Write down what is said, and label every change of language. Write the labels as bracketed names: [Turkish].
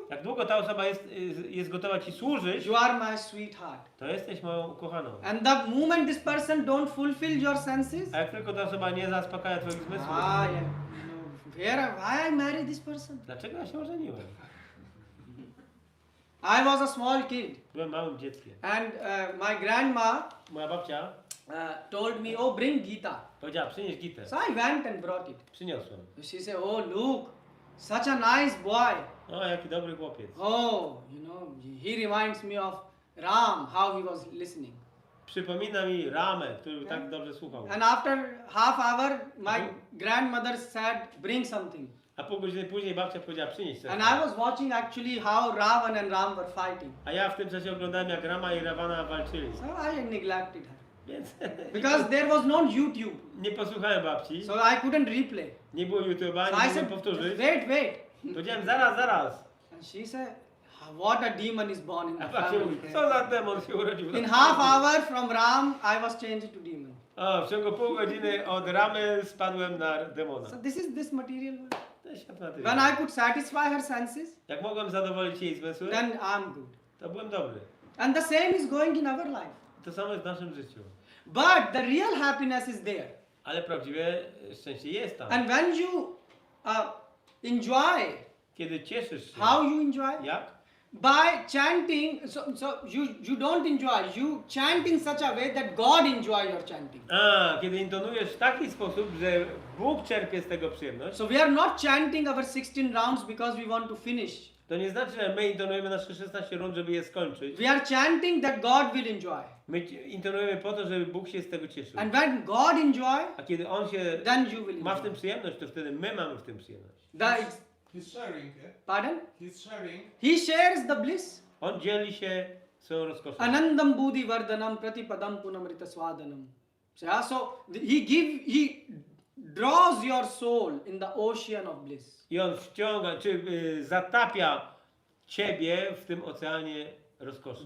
[Polish] Jak długo ta osoba jest gotowa ci służyć, [English] you are my sweetheart. [Polish] to jesteś moją ukochaną. [English] And the moment this person don't fulfill your senses, [Polish] A jak tylko ta osoba nie zaspokaja twoich zmysłów, [English] yeah, why I marry this person? [Polish] dlaczego ja się ożeniłem? [English] I was a small kid, [Polish] Byłem małym dzieckiem. [English] and my grandma [Polish] Moja babcia [English] told me, "Oh, bring Gita." [Polish] powiedziała, przynieś gitę. [English] So I went and brought it. [Polish] Przyniosłem. [English] She said, "Oh, look, such a nice boy. [Polish] O, jaki dobry chłopiec. [English] Oh, he reminds me of Ram, how he was listening." [Polish] Przypomina mi Ramę, który tak dobrze słuchał. [English] And after half hour, my grandmother said, "Bring something." [Polish] A pół godziny później babcia powiedziała, przynieś coś. [English] And I was watching actually how Ravan and Ram were fighting. [Polish] A ja w tym czasie oglądałem, jak Rama i Ravana walczyli. [English] So I neglected her. [Polish] Więc [English] Because there was no YouTube. [Polish] nie posłuchałem babci. [English] So I couldn't replay. [Polish] Nie było YouTube'a, [English] So [Polish] nie mogłem [English] said, [Polish] powtórzyć. [English] wait. [Polish] Powiedziałem, zaraz. [English] And she said, what a demon is born in [Polish] A [English] the [Polish] babcia mówi, [English] family. [Polish] co za demon się urodził. [English] In half hour from Ram, I was changed to demon. [Polish] O, w ciągu pół godziny od Ramy spadłem na demona. [English] So this is this material world. [Polish] To jest świat materialny. [English] When I could satisfy her senses, [Polish] Jak mogłem zadowolić jej zmysły, [English] then I'm good. [Polish] to byłem dobry. [English] And the same is going in our life. [Polish] To samo jest w naszym życiu. [English] But the real happiness is there. [Polish] Ale prawdziwe szczęście jest tam. [English] And when you enjoy, [Polish] Kiedy cieszysz się. [English] how you enjoy? [Polish] Jak? [English] By chanting, so you don't enjoy, you chant in such a way that God enjoy your chanting. [Polish] Kiedy intonujesz w taki sposób, że Bóg czerpie z tego przyjemność, [English] So we are not chanting our 16 rounds because we want to finish. [Polish] to nie znaczy, że my intonujemy nasze 16 rund, żeby je skończyć. [English] We are chanting that God will enjoy. [Polish] My intonujemy po to, żeby Bóg się z tego cieszył. [English] And when God enjoy, [Polish] A kiedy On się [English] then you will [Polish] ma w [English] enjoy. [Polish] tym przyjemność, to wtedy my mamy w tym przyjemność. [English] He's sharing, yeah? Pardon? He's sharing. He shares the bliss. [Polish] On dzieli się swoją rozkoszą. [Sanskrit] Anandam buddhi vardhanam pratipadam punamrita swadanam. [English] So he draws your soul in the ocean of bliss. [Polish] I On wciąga, czy zatapia ciebie w tym oceanie rozkoszy.